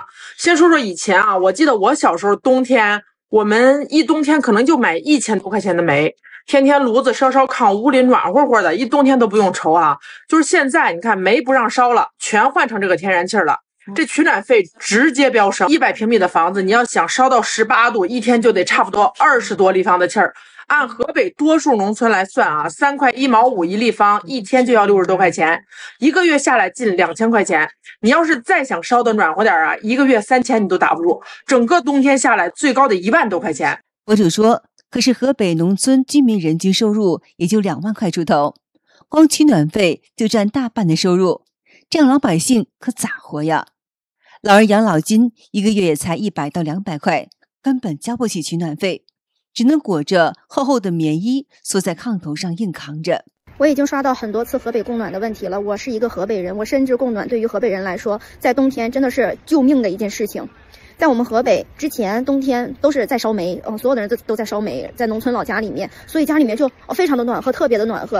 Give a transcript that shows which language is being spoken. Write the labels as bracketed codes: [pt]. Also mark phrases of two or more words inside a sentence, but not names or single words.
[zh] 先說說以前啊，我記得我小時候冬天，我們一冬天可能就買1000多塊錢的煤， 天天爐子燒炕，屋裡暖和和的，一冬天都不用愁啊。就是现在你看煤不让燒了，全换成这个天然气了，这取暖费直接飙升。100平米的房子，你要想燒到18度，一天就得差不多20多立方的气儿。按河北多數農村來算啊，3塊1毛5一立方，一天就要60多塊錢，一個月下來近2000塊錢。你要是再想燒得暖和點啊，一個月3000你都打不住，整個冬天下來最高得1萬多塊錢。博主說，可是河北農村居民人均收入也就2萬塊出頭，光取暖費就佔大半的收入，這樣老百姓可咋活呀？老人養老金一個月也才100到200塊，根本交不起取暖費，只能裹着厚厚的棉衣，縮在炕頭上硬扛着。我已經刷到很多次河北供暖的問題了。我是一個河北人，我深知供暖對於河北人來說，在冬天真的是救命的一件事情。在我們河北之前，冬天都是在燒煤，所有的人都在燒煤，在農村老家裡面，所以家裡面就非常的暖和，特別的暖和。